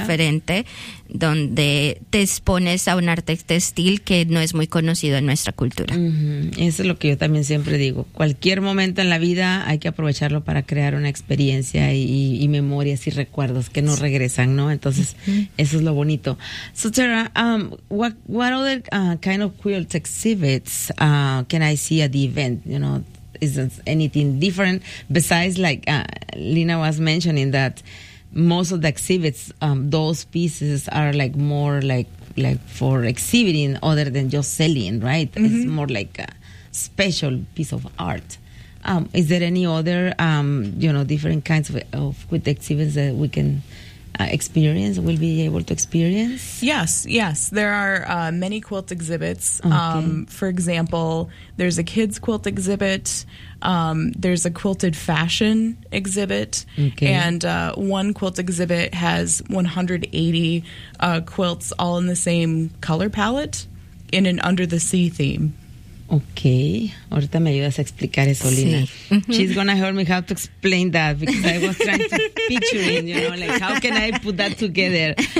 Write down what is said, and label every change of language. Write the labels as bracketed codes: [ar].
[es] diferente, donde te expones a un arte textil que no es muy conocido en nuestra cultura. Uh-huh. Eso es lo que yo también siempre digo. Cualquier momento en la vida hay que aprovecharlo para crear una experiencia uh-huh. y memorias y recuerdos que no regresan, ¿no? Entonces, uh-huh. eso es lo bonito. [en] So, Tara, what other kind of quilt exhibits can I see at the event, you know? Is anything different besides, like Lina was mentioning, that most of the exhibits, those pieces are like more like for exhibiting other than just selling, right? Mm-hmm. It's more like a special piece of art. Is there any other, you know, different kinds of quilt exhibits that we can experience, we'll be able to experience? Yes. There are many quilt exhibits. Okay. For example, there's a kids quilt exhibit. There's a quilted fashion exhibit. Okay. And one quilt exhibit has 180 quilts all in the same color palette in an under the sea theme. [es] Okay, ahorita me ayudas a explicar eso, Lina. Sí. [en] She's gonna help me how to explain that, because I was trying to picture it, you know, like how can I put that together.